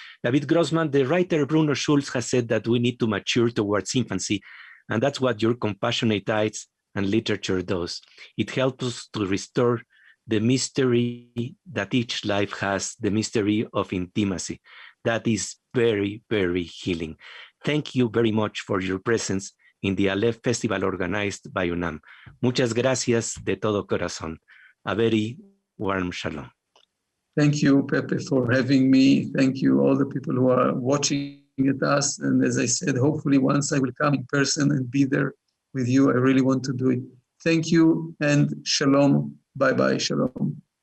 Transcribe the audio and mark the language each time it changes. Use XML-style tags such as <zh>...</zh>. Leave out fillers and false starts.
<en>David Grossman, the writer Bruno Schulz has said that we need to mature towards infancy, and that's what your compassionate eyes and literature does. It helps us to restore the mystery that each life has, the mystery of intimacy. That is very, very healing. Thank you very much for your presence in the ALEPH Festival organized by UNAM.</en> <es>Muchas gracias de todo corazón.</es> <en>A very warm shalom. Thank you, Pepe, for having me. Thank you, all the people who are watching at us. And as I said, hopefully once I will come in person and be there with you. I really want to do it. Thank you and shalom. Bye-bye. Shalom.</en>